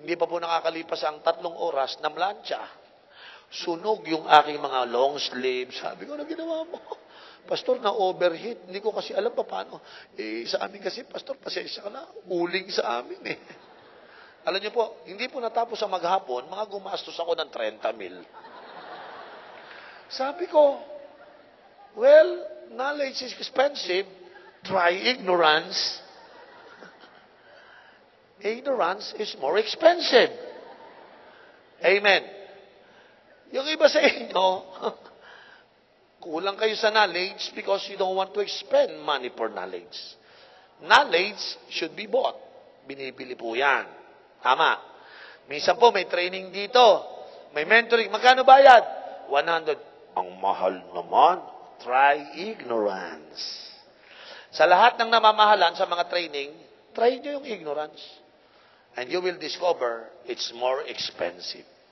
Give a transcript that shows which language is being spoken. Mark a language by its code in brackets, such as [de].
[tl] Hindi pa po nakakalipas ang 3 oras na mlansya. Sunog yung aking mga long sleeve. Sabi ko, ano ginawa mo? Pastor, na-overheat. Hindi ko kasi alam pa paano. Sa amin kasi, Pastor, pasensya ka na. Uling sa amin eh. Alam niyo po, hindi po natapos ang maghapon, mga gumastos ako ng 30,000. Sabi ko, [en] well, knowledge is expensive. Try ignorance. Ignorance is more expensive. Amen. [tl] Yung iba sa inyo, kulang kayo sa [en] knowledge because you don't want to expend money for knowledge. Knowledge should be bought. [tl] Binibili po yan. Tama. Minsan po may training dito. May mentoring. Magkano bayad? 100. Ang mahal naman. [en] Try ignorance. [tl] Sa lahat ng namamahalan sa mga training, try nyo yung ignorance. [en] And you will discover it's more expensive.